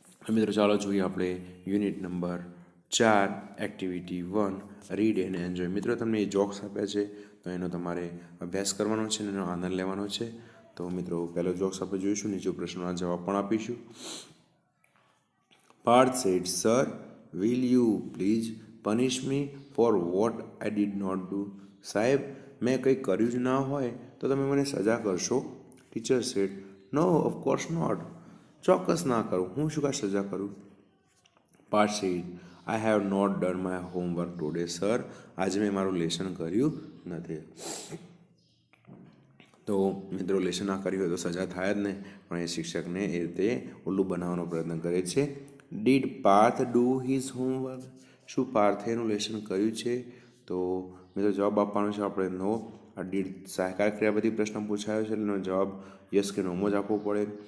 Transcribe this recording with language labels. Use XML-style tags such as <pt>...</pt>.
<gu>મિત્રો, ચાલો જોઈએ આપણે unit number 4 activity 1</gu> <en>Read and enjoy.</en> <gu>મિત્રો, તમને એ જોક્સ આપ્યા છે તો એનો તમારે અભ્યાસ કરવાનો છે અને એનો આનંદ લેવાનો છે. તો મિત્રો, પહેલો જોક્સ આપણે જોઈશું, નીચે પ્રશ્નોના જવાબ પણ આપીશું.</gu> <en>Parth said, "Sir, will you please punish me for what I did not do?"</en> <gu>સાહેબ, મેં કંઈ કર્યું જ ના હોય તો તમે મને સજા કરશો?</gu> <en>Teacher said, "No, of course not."</en> <gu>ચોક્કસ ના કરું, હું શું કાંઈ સજા કરું?</gu> <en>Parth said, "I have not done my homework today, sir."</en> <gu>આજે મેં મારું લેસન કર્યું નથી. તો મિત્રો, લેસન ના કર્યું હોય તો સજા થાય જ નહીં, પણ એ શિક્ષકને એ રીતે ઉલ્લુ બનાવવાનો પ્રયત્ન કરે છે.</gu> <en>Did Parth do his homework?</en> <gu>શું પાર્થે એનું લેસન કર્યું છે? તો મિત્રો, જવાબ આપવાનો છે આપણે નો. આ ડીડ સહાયકાર ક્રિયાપદથી પ્રશ્ન પૂછાયો છે, એનો જવાબ યસ કે નોમાં જ આપવો પડે.</gu>